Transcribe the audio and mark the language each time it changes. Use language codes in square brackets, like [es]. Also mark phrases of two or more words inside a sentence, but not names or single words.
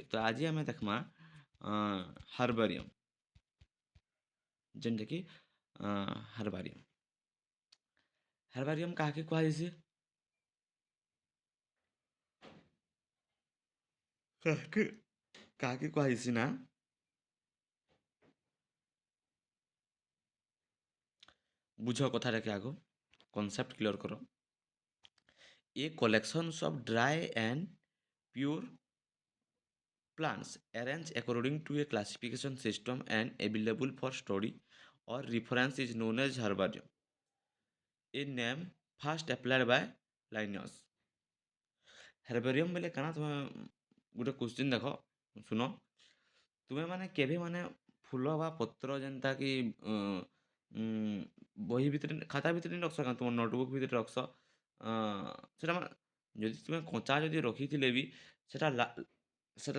[spv] ତ ଆଜି ଆମେ ଦେଖ୍ମା ହାର୍ବାରିୟମ୍ ଯେନ୍ଟାକି ହାର୍ବାରିୟମ୍ ହାର୍ବାରିୟମ୍ କାହାକେ କୁହାଯାଇସି କାହାକେ କାହାକେ କୁହାଯାଇସି ନା ବୁଝ କଥାଟାକେ ଆଗ [en] concept clear [spv] କର। [en] A collections of dry and pure plants arranged according to a classification system and available for study or reference is known as herbarium. A name first applied by Linnaeus. [spv] ହେର୍ବେରିୟମ୍ ବେଲେ କାଣା ତୁମେ ଗୋଟେ କ୍ୱେଶ୍ଚିନ୍ ଦେଖ ଶୁଣ ତୁମେ ମାନେ କେବେ ମାନେ ଫୁଲ ବା ପତ୍ର ଯେନ୍ତା କି ବହି ଭିତରେ ଖାତା ଭିତରେ ନି ରଖ୍ସ କାଁ ତୁମ ନୋଟବୁକ୍ ଭିତରେ ରଖ୍ସ ସେଟା ମାନେ ଯଦି ତୁମେ କଞ୍ଚା ଯଦି ରଖିଥିଲେ ବି ସେଟା ସେଟା